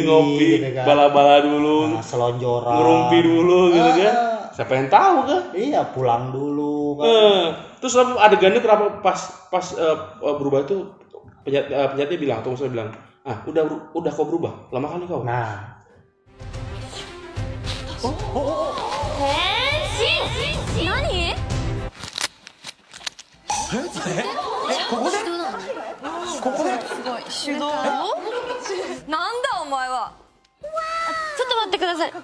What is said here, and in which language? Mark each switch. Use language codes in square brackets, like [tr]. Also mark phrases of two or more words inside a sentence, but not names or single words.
[id] gitu kan. Bala-bala dulu, selonjoran, ngerumpi dulu gitu kan. Siapa yang tahu kan? Iya, pulang dulu kan. Terus adegannya kenapa pas berubah itu penjahatnya bilang atau monsternya bilang, udah kau berubah, lama kali kau. Nah. Nani? [ja] ここですごい手動なんだお前はちょっと待ってください